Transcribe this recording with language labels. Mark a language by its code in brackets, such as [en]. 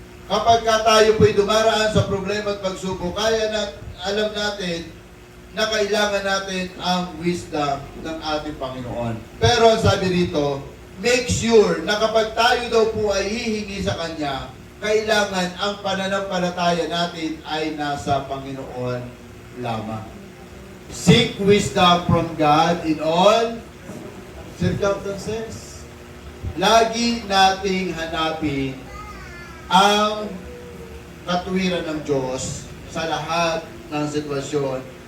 [tl] Kapag tayo po'y dumaraan sa problema at pagsubok, alam natin na kailangan natin ang wisdom ng ating Panginoon. Pero sabi rito, [en] make sure [tl] na kapag tayo daw po ay hihingi sa Kanya, kailangan ang pananampalataya natin ay nasa Panginoon lamang. [en] Seek wisdom from God in all circumstances. [tl] Lagi nating hanapin ang katuwiran ng Diyos sa lahat ng sitwasyon